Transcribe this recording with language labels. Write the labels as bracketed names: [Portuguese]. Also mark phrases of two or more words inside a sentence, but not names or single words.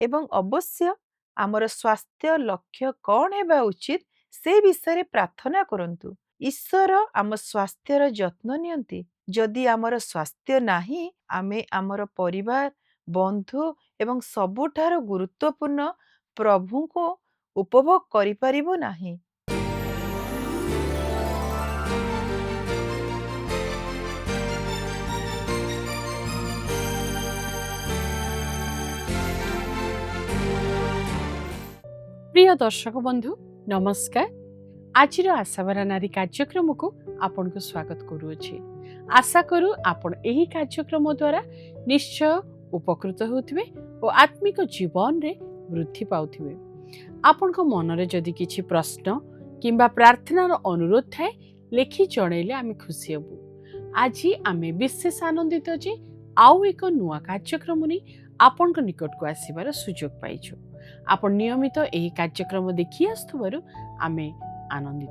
[Odia] ଏବଂ ଅବଶ୍ୟ ଆମର ସ୍ୱାସ୍ଥ୍ୟ ଲକ୍ଷ୍ୟ କ'ଣ ହେବା ଉଚିତ ସେ ବିଷୟରେ ପ୍ରାର୍ଥନା କରନ୍ତୁ। ଈଶ୍ୱର ଆମ ସ୍ୱାସ୍ଥ୍ୟର ଯତ୍ନ ନିଅନ୍ତି। ଯଦି ଆମର ସ୍ୱାସ୍ଥ୍ୟ ନାହିଁ, ଆମେ ଆମର ପରିବାର, ବନ୍ଧୁ ଏବଂ ସବୁଠାରୁ ଗୁରୁତ୍ୱପୂର୍ଣ୍ଣ ପ୍ରଭୁଙ୍କୁ ଉପଭୋଗ କରିପାରିବୁ ନାହିଁ। ପ୍ରିୟ ଦର୍ଶକ ବନ୍ଧୁ ନମସ୍କାର। ଆଜି ଆଶାଭରା ନାରୀ କାର୍ଯ୍ୟକ୍ରମକୁ ଆପଣଙ୍କୁ ସ୍ୱାଗତ କରୁଅଛି। ଆଶା କରୁ ଆପଣ ଏହି କାର୍ଯ୍ୟକ୍ରମ ଦ୍ୱାରା ନିଶ୍ଚୟ ଉପକୃତ ହେଉଥିବେ ଓ ଆତ୍ମିକ ଜୀବନରେ ବୃଦ୍ଧି ପାଉଥିବେ। ଆପଣଙ୍କ ମନରେ ଯଦି କିଛି ପ୍ରଶ୍ନ କିମ୍ବା ପ୍ରାର୍ଥନାର ଅନୁରୋଧ ଥାଏ ଲେଖି ଜଣାଇଲେ ଆମେ ଖୁସି ହେବୁ। ଆଜି ଆମେ ବିଶେଷ ଆନନ୍ଦିତ ଯେ ଆଉ ଏକ ନୂଆ କାର୍ଯ୍ୟକ୍ରମ ନେଇ ଆପଣଙ୍କ ନିକଟକୁ ଆସିବାର ସୁଯୋଗ ପାଇଛୁ। ଆପଣ ନିୟମିତ ଏହି କାର୍ଯ୍ୟକ୍ରମ ଦେଖି ଆସୁଥିବାରୁ ଆମେ ଆନନ୍ଦିତ।